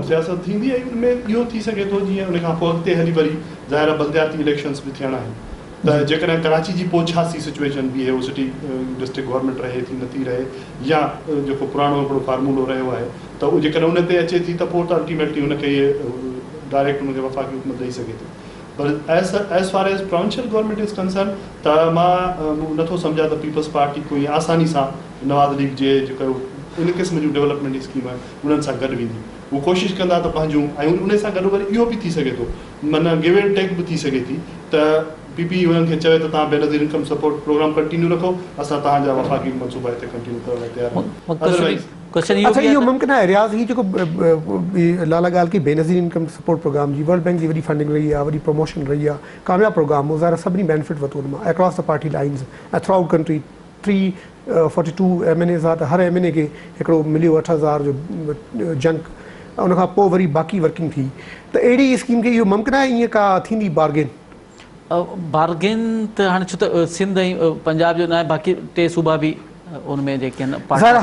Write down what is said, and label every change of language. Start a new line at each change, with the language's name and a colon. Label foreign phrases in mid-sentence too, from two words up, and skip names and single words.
Sindhi: सियासत थींदी ऐं उनमें इहो थी सघे थो जीअं उन खां पोइ अॻिते हली वरी ज़ाहिर बलदियाती इलेक्शंस बि थियणा आहिनि, त जेकॾहिं कराची जी पोइ छा सी सिचुएशन बि आहे, उहो
English: city district government
Sindhi: रहे थी नथी रहे या जेको पुराणो हिकिड़ो फार्मूलो रहियो आहे त उहो जेकॾहिं उन ते अचे थी त पोइ त अल्टीमेटली हुनखे इहे डायरेक्ट हुनखे वफ़ाक़ी हुकूमत ॾेई सघे थी। पर
English: as far as provincial government is concern
Sindhi: त मां नथो सम्झां त पीपल्स पार्टी कोई आसानी सां नवाज़ लीग जे जेको इन क़िस्म जूं
English: development scheme
Sindhi: आहिनि उन्हनि सां गॾु वेंदी। उहो कोशिशि कंदा त पंहिंजूं ऐं उन सां गॾो गॾु इहो बि थी सघे थो, माना
English: give and take
Sindhi: बि थी सघे थी त पीपी हुननि खे चवे त तव्हां बेनज़ीर इनकम सपोर्ट प्रोग्राम कंटिन्यू रखो, असां तव्हांजा वफ़ाक़ी मनसूबा हिते कंटिन्यू करण लाइ तयारु आहियूं। अच्छा इहो मुमकिन आहे रियाज़, ही जेको लाला ॻाल्हि की बेनज़ीर इनकम सपोर्ट प्रोग्राम जी वर्ल्ड बैंक जी वॾी फंडिंग रही आहे, वॾी प्रमोशन रही आहे, कामयाबु प्रोग्राम हो, ज़ाहिर सभिनी बेनिफिट वरितो हुन मां
English: across the party lines
Sindhi: ऐं
English: throughout country.
Sindhi: 342 MNAs आहे त हर MNA खे हिकिड़ो मिलियो 8000 जो जंक, उनखां पोइ वरी बाक़ी वर्किंग थी, त अहिड़ी स्कीम खे इहो मुमकिन आहे ईअं का थींदी बार्गेन? बार्गेन त हाणे छो त सिंध ऐं पंजाब जो न आहे, बाक़ी 2 सूबा बि उनमें जेके आहिनि